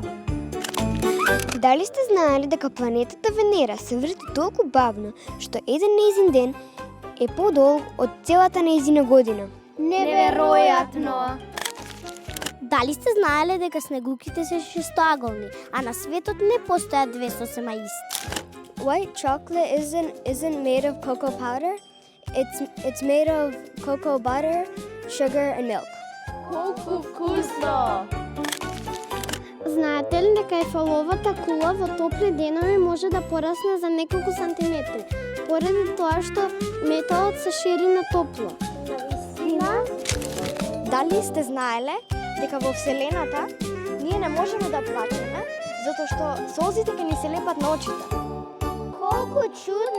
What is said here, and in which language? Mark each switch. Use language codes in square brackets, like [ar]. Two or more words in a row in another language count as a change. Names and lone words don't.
[mk] Дали сте знаели дека планетата Венера се врти толку бавно што еден нејзин ден е подолг од целата нејзина година? Неверојатно! Дали сте знаеле дека снегулките се шестоаголни, а на светот не постојат две сосема исти? [en] White chocolate isn't made of cocoa powder. It's made of cocoa butter, sugar and milk. [mk] Колку вкусно! Знаете ли дека ефаловата кула во топли денови може да порасне за неколку сантиметри, поради тоа што металот се шири на топло? Дали сте знаеле дека во Вселената ние не можеме да плачеме затоа што солзите ќе ни се лепат на очите?